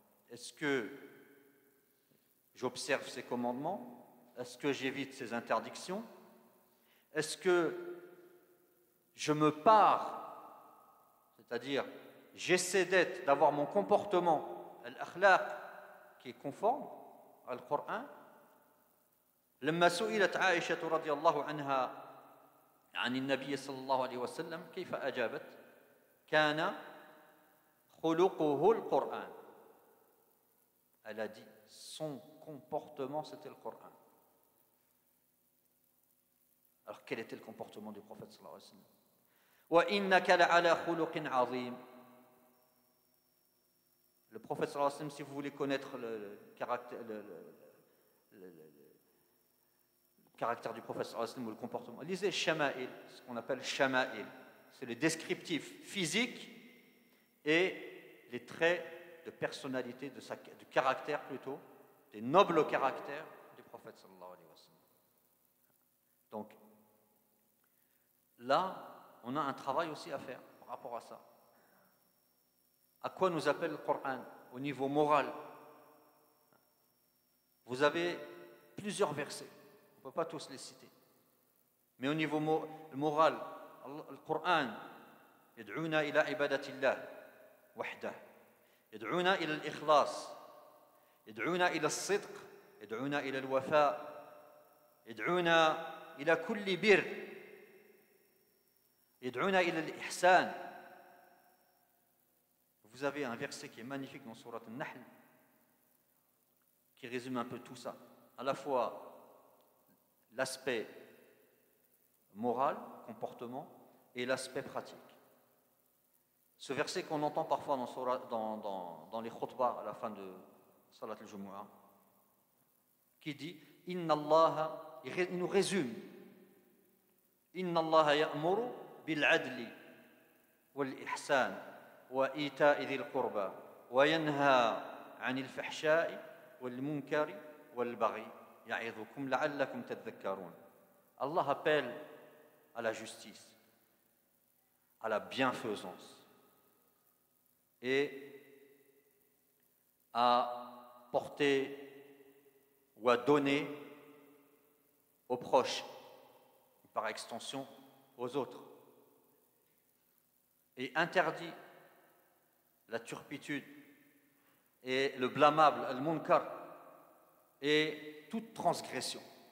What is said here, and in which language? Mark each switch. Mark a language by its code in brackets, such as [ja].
[fr] Est-ce que j'observe ses commandements? Est-ce que j'évite ses interdictions? Est-ce que je me pare, c'est-à-dire j'essaie d'avoir mon comportement, al-akhlaq, qui est conforme au Coran? [ar] لما سئلت عائشة رضي الله عنها عن النبي صلى الله عليه وسلم كيف أجابت؟ كان خلقه القرآن. [fr] Elle a dit son comportement c'était le Coran. Alors quel était le comportement du prophète sallallahu alayhi wa sallam? [ar] وَإِنَّكَ لَعَلَى خُلُقٍ عَظِيمٍ. [fr] Le prophète sallallahu alayhi wa sallam, si vous voulez connaître le caractère du prophète sallallahu alayhi wa sallam ou le comportement, lisez Shama'il, ce qu'on appelle Shama'il. C'est le descriptif physique et les traits de personnalité, du caractère plutôt, des nobles caractères du prophète sallallahu alayhi wa sallam. Donc, là, on a un travail aussi à faire par rapport à ça. À quoi nous appelle le Coran au niveau moral? Vous avez plusieurs versets, on ne peut pas tous les citer. Mais au niveau moral, le Coran, [ar] يدعونا إلى عبادة الله وحده. يدعونا إلى الإخلاص، يدعونا إلى الصدق، يدعونا إلى الوفاء، يدعونا إلى كل بر، يدعونا إلى الإحسان. [fr] Vous avez un verset qui est magnifique dans Sourate An-Nahl qui résume un peu tout ça. À la fois l'aspect moral, comportement, et l'aspect pratique. Ce verset qu'on entend parfois dans les khutbahs à la fin de Salat al-Jumu'ah, qui dit [ar] Inna Allah, il nous résume Inna Allah ya'muru bil adli wal ihsan وإيتاء ذي القربى وينهى عن الفحشاء والمنكر والبغي يعظكم لعلكم تذكرون. [fr] Allah appelle à la justice, à la bienfaisance et à porter ou à donner aux proches, par extension aux autres, et interdit la turpitude et le blâmable, al-munkar, et toute transgression.